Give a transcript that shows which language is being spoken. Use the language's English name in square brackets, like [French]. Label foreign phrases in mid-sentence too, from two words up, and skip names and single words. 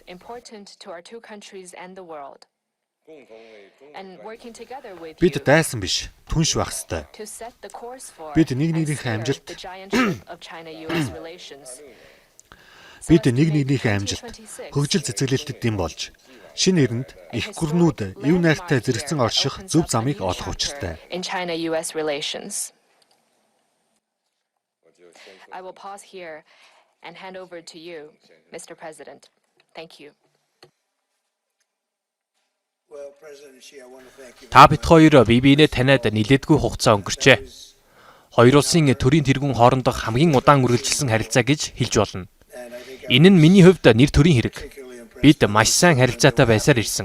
[Mongolian] Бид дайсан биш, түнш байх ёстой. Бид нэг нэгнийхээ амжилт хөгжил цэцэглэлтэд дэм болж, шинэ эрэнд их гүрнүүд эв найртай зэрэгцэн орших зөв замыг олох учиртай. [English] I will pause here and hand over to you, Mr. President. Thank you. [Mongolian] Та бид хоёр бие биенээ таниад нилээдгүй хугацаа өнгөрчээ. Хоёр улсын төрийн тэргүүн хоорондох хамгийн удаан үргэлжилсэн харилцаа гэж хэлж болно. Энэ нь миний хувьд нэр төрийн хэрэг. Бид маш сайн харилцаатай байсаар ирсэн.